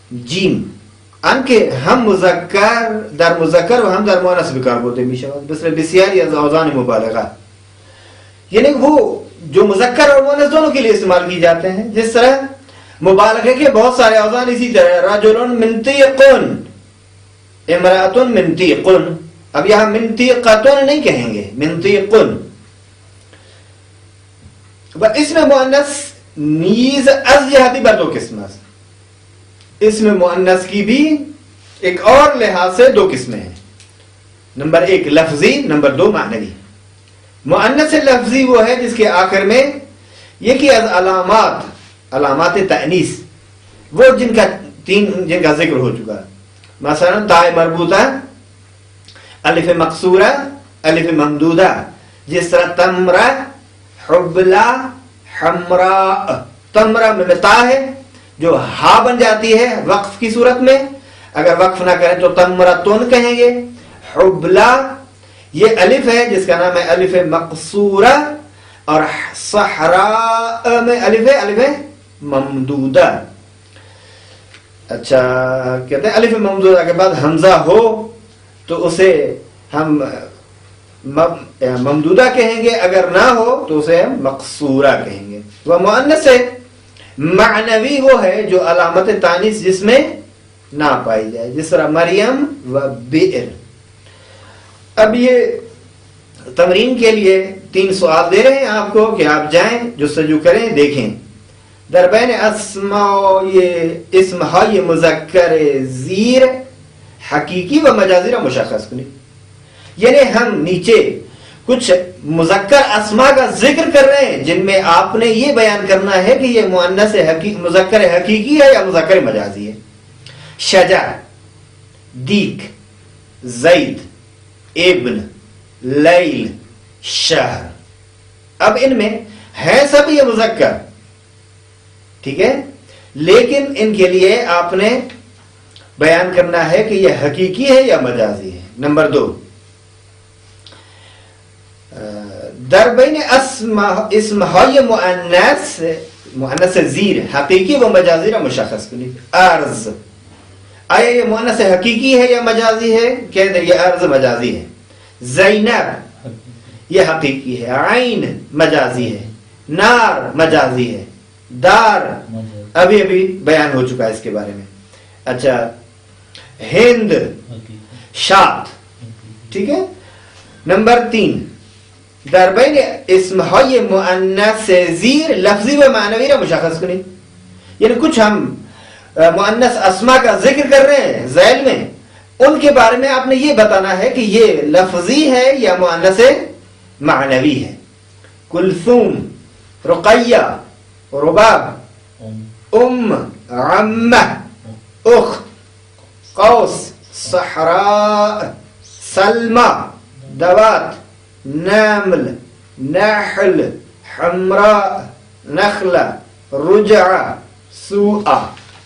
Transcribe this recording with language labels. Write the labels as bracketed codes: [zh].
[fa] جیم ان کے ہم مذکر در مذکر و ہم در مؤنث بکار برده میشود مثل بسیاری از اوزان مبالغہ، [ur] یعنی وہ جو مذکر اور مؤنث دونوں کے لیے استعمال کی جاتے ہیں. جس طرح مبالغے کے بہت سارے اوزان اسی طرح رجل منطیق، امرأۃ منطیق. اب یہاں منطیقۃ نہیں کہیں گے، منطیق. اس میں مؤنث [fa] نیز از جہتی بر دو قسم است. [ur] اس میں مؤنث کی بھی ایک اور لحاظ سے دو قسمیں ہیں. نمبر ایک لفظی، نمبر دو معنوی. مؤنث لفظی وہ ہے جس کے آخر میں یہ کہ [fa] از علامات تأنیث، [ur] وہ جن کا ذکر ہو چکا. مثلا تاء مربوطہ، الف مقصورہ، الف ممدودہ. جس طرح تمرہ، حبلہ، حمراء. تمرہ میں تا ہے جو ہا بن جاتی ہے وقف کی صورت میں، اگر وقف نہ کریں تو تمرتن کہیں گے. حبلہ یہ الف ہے جس کا نام ہے الف مقصورہ، اور صحراء میں الف ہے الف ممدودہ. اچھا کہتے ہیں الف ممدودہ کے بعد حمزہ ہو تو اسے ہم ممدودہ کہیں گے، اگر نہ ہو تو اسے ہم مقصورہ کہیں گے. وہ مؤنث ہے. معنوی وہ ہے جو علامت تانیث جس میں نہ پائی جائے، جس طرح مریم و بئر. اب یہ تمرین کے لیے 3 سوال دے رہے ہیں آپ کو کہ آپ جائیں جستجو کریں، دیکھیں. [fa] دربین اسماء یہ اسم های مذکر زیر حقیقی و مجازی را مشخص کنی. [ur] یعنی ہم نیچے کچھ مذکر اسماء کا ذکر کر رہے ہیں جن میں آپ نے یہ بیان کرنا ہے کہ یہ مؤنث مذکر حقیقی ہے یا مذکر مجازی ہے. شجر، دیک، زید، ابن، لیل، شہر. اب ان میں ہیں سب یہ مذکر، ٹھیک ہے، لیکن ان کے لیے آپ نے بیان کرنا ہے کہ یہ حقیقی ہے یا مجازی ہے. [fa] نمبر 2 در بین اسم های مؤنث زیر حقیقی و مجازی را مشخص کنید. [ur] ارض، آیا یہ مؤنث حقیقی ہے یا مجازی ہے؟ کہہ دیں یہ ارض مجازی ہے. زینب یہ حقیقی ہے. عین مجازی ہے. نار مجازی ہے. دار ابھی بیان ہو چکا ہے اس کے بارے میں. اچھا ہند، شات، ٹھیک ہے. [fa] نمبر 3 در بین اسم های مؤنث زیر لفظی و معنوی را مشخص کنید. [ur] یعنی کچھ ہم مؤنث اسماء کا ذکر کر رہے ہیں ذیل میں، ان کے بارے میں آپ نے یہ بتانا ہے کہ یہ لفظی ہے یا مؤنث معنوی ہے. کلثوم، رقیہ، رباب، عمہ، اخت، قوس، صحراء، سلمہ، دوات، نمل، نحل، حمراء، نخلہ، رجعہ، سوء.